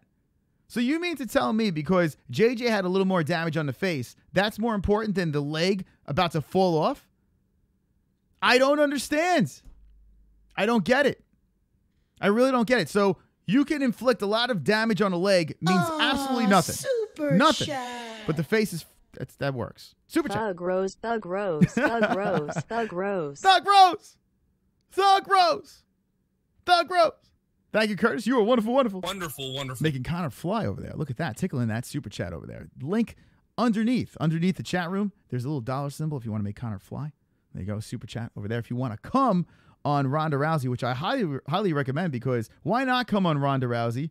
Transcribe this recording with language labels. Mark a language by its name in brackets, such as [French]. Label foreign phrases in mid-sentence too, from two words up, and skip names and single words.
[English] So you mean to tell me because JJ had a little more damage on the face, that's more important than the leg about to fall off? I don't understand. I don't get it. I really don't get it. So you can inflict a lot of damage on a leg means absolutely nothing. Nothing. But the face is, that works. Super chat. Thug Rose, Thug Rose, Thug Rose, Thug Rose. Thug Rose. Thug Rose. Thug Rose. Thank you, Curtis. You are wonderful, wonderful. Wonderful. Making Conor fly over there. Look at that. Tickling that super chat over there. Link underneath the chat room. There's a little dollar symbol if you want to make Conor fly. There you go. Super chat over there. If you want to come on Ronda Rousey, which I highly recommend because why not come on Ronda Rousey?